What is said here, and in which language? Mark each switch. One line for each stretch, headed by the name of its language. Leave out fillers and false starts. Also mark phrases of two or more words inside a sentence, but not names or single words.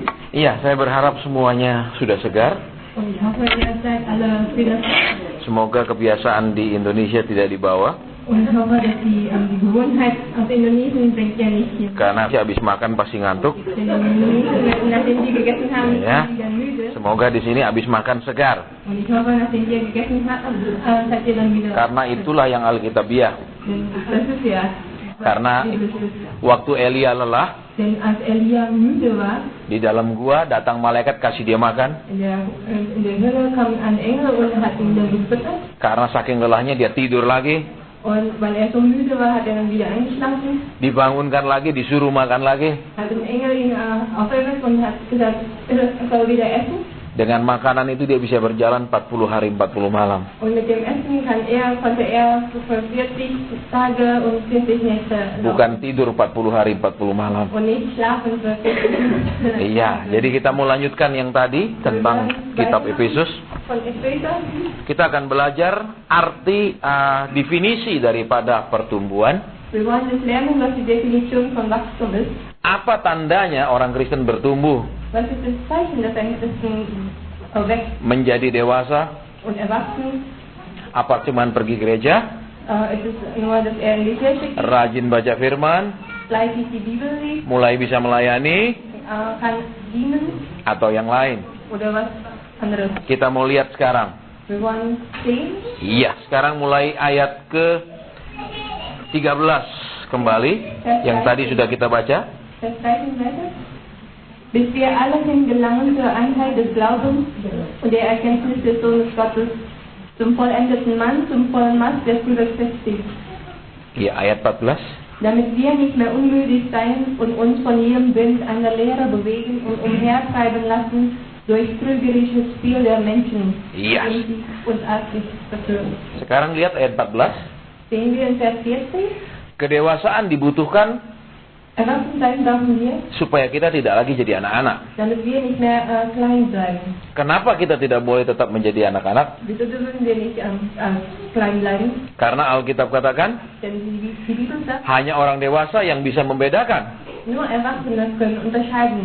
Indonesian: Iya, saya berharap semuanya sudah segar.
German: Und ich hoffe, ihr seid alle wieder.
Indonesian: Semoga kebiasaan di Indonesia tidak dibawa.
German: Und ich hoffe, dass die Gewohnheit aus Indonesien bringt ihr nicht hier.
Indonesian: Karena habis makan pasti ngantuk.
German: Denn in Indonesien, nachdem sie gegessen haben, Ja. sind sie wieder müde.
Indonesian: Semoga di sini habis makan segar.
German: Und ich hoffe, nachdem ihr gegessen habt, seid ihr dann wieder.
Indonesian: Karena itulah yang Alkitabiah.
German: Denn das ist ja.
Indonesian: Karena waktu Elia lelah,
German: Denn als Elia müde war,
Indonesian: di dalam gua datang malaikat kasih dia makan.
German: in der Hölle kam ein Engel und hat ihn dann gefüttert.
Indonesian: Karena saking lelahnya dia tidur lagi.
German: Und weil er so müde war, hat er dann wieder eingeschlafen.
Indonesian: Dibangunkan lagi, disuruh makan lagi.
German: Hat ein Engel ihn aufgeweckt und hat gesagt, er soll wieder essen.
Indonesian: Dengan makanan itu dia bisa berjalan 40 hari 40 malam.
German: Und mit dem Essen konnte er für 40 Tage und 40 Nächte laufen.
Indonesian: Bukan tidur 40 hari 40 malam.
German: Und nicht schlafen für 40 Nächte.
Indonesian: Iya, jadi kita mau lanjutkan yang tadi tentang kitab Efesus.
German: Von Epheser.
Indonesian: Kita akan belajar arti definisi daripada pertumbuhan.
German: Wir wollen jetzt lernen, was die Definition von Wachstum ist.
Indonesian: Apa tandanya orang Kristen bertumbuh?
German: Was ist das Zeichen, dass ein Christen wächst
Indonesian: Menjadi dewasa?
German: und erwachsen?
Indonesian: Apa cuman pergi gereja?
German: Ist es nur, dass er in die Kirche geht,
Indonesian: Rajin baca firman?
German: fleißig die Bibel liest,
Indonesian: Mulai bisa melayani?
German: kann dienen
Indonesian: Atau yang lain?
German: oder was anderes?
Indonesian: Kita mau lihat sekarang.
German: Wir wollen sehen.
Indonesian: Iya, sekarang mulai ayat ke 13 kembali. Yang tadi sudah kita baca.
German: Vers 13 weiter. Bis wir alle hingelangen zur Einheit des Glaubens und der Erkenntnis des Sohnes Gottes, zum vollendeten Mann, zum vollen Maß, der früh befestigt.
Indonesian: Iya, ayat 14.
German: Damit wir nicht mehr unmüdig sein und uns von jedem Wind einer Lehre bewegen und umhertreiben lassen durch trügerisches Spiel der Menschen, Yes. die uns arglich verführen.
Indonesian: Sekarang lihat ayat 14.
German: Sehen wir in Vers 40,
Indonesian: Kedewasaan dibutuhkan
German: erwachsen sein brauchen wir,
Indonesian: supaya kita tidak lagi jadi anak-anak.
German: damit wir nicht mehr klein bleiben.
Indonesian: Kenapa kita tidak boleh tetap menjadi anak-anak?
German: Wieso dürfen wir nicht klein bleiben?
Indonesian: Karena Alkitab katakan
German: Denn die Bibel sagt,
Indonesian: hanya orang dewasa yang bisa membedakan
German: nur Erwachsene können unterscheiden